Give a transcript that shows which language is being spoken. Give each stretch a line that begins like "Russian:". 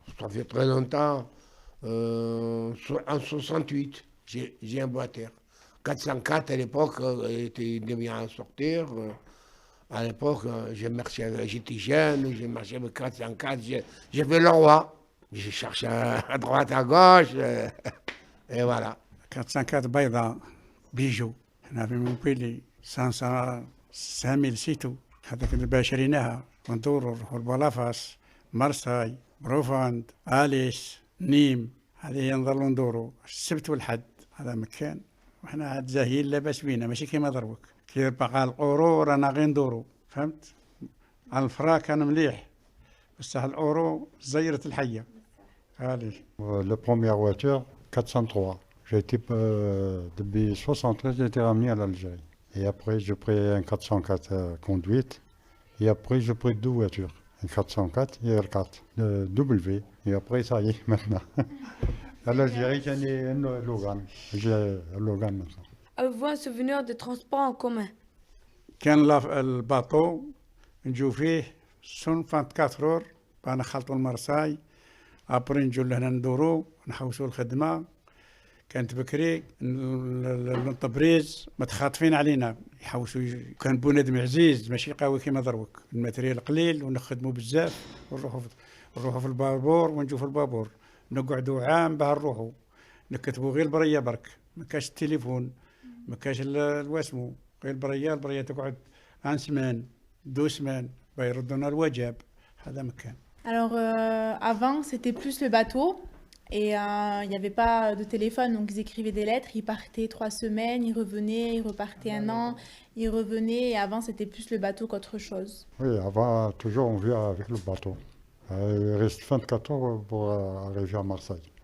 French: Ça fait très longtemps. En 68, j'ai un voiture. 404 à l'époque, était bien à sortir. À l'époque, j'étais jeune, j'ai marché avec 404. J'ai fait le roi. J'ai cherché à droite, à gauche. Et voilà.
Arabic: 404 بيضاء بيجو هنا في مونبيلي 5000 سيتو هذاك اللي شريناها وندورو نروحو لبلافاس مرساي بروفاند اليس نيم هذه نظلوا ندورو السبت والحد هذا مكان وحنا هاد زاهيين لاباس بينا ماشي كيما دروك كي بقى الاورو رانا غير ندورو فهمت الفرا كان مليح بصح الاورو زيرت الحيه هذه.
French: La première voiture, 403. J'ai été, depuis 73, j'ai été ramené à l'Algérie. Et après, j'ai pris un 404 conduite. Et après, j'ai pris deux voitures. Un 404 et un 4 W. Et après, ça y est, maintenant. À l'Algérie, j'ai un Logan. J'ai un Logan maintenant. Avez-vous un souvenir de transport en commun?
Arabic: كان الباطو نجو فيه 24 اور بانا خلطو المرساي ابري نجو لهنا ندورو نحوسو الخدمه كانت بكري الطبريز متخاطفين علينا يحوسوا كان بنادم عزيز ماشي قوي كيما دروك الماتريال قليل ونخدموا بزاف ونروحوا في البابور ونجو في البابور نقعدوا عام باه نروحوا نكتبوا غير البريه برك ما كاش التليفون ما كاش الواسمو غير البريه تقعد ان سمان دو سمان باه يردونا الوجب هذا مكان.
French: Alors avant c'était plus le bateau et il n'y avait pas de téléphone donc ils écrivaient des lettres, ils partaient 3 semaines, ils revenaient, ils repartaient un an, ils revenaient et avant c'était plus le bateau qu'autre chose. Oui, avant toujours on vit avec le bateau. Il reste 24 heures pour arriver à Marseille.